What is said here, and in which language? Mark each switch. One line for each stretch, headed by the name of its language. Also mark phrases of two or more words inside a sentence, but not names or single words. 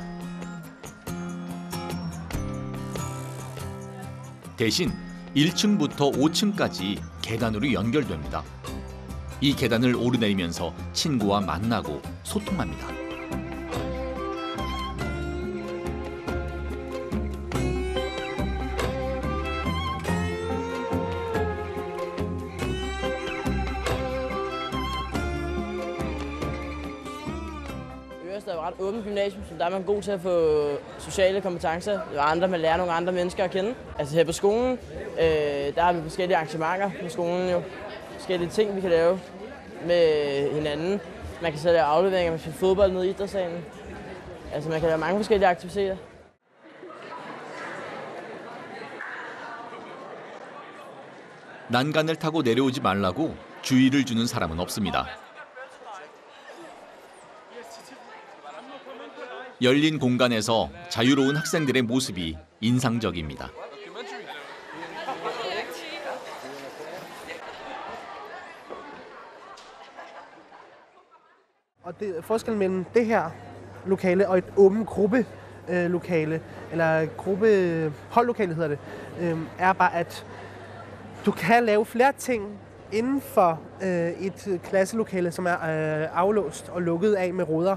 Korean: 대신 1층부터 5층까지 계단으로 연결됩니다. 이 계단을 오르내리면서 친구와 만나고 소통합니다.
Danish: Det er et ret åbent gymnasium, så der er man god til at få sociale kompetencer og andre, man lærer nogle andre mennesker at kende. Altså her på skolen, der har vi forskellige arrangementer på skolen jo. Forskellige ting, vi kan lave med hinanden. Man kan så lave afleveringer, man kan fodbold nede i idrætssalen. Altså man kan lave mange forskellige aktiviteter.
Korean: 난간을 타고 내려오지 말라고 주의를 주는 사람은 없습니다. 열린 공간에서 자유로운 학생들의 모습이 인상적입니다.
Danish: Og forskellen mellem det her lokale og et åbent gruppelokale, eller holdlokale hedder det, er bare, at du kan lave flere ting inden for et klasselokale, som er aflåst og lukket af med ruder.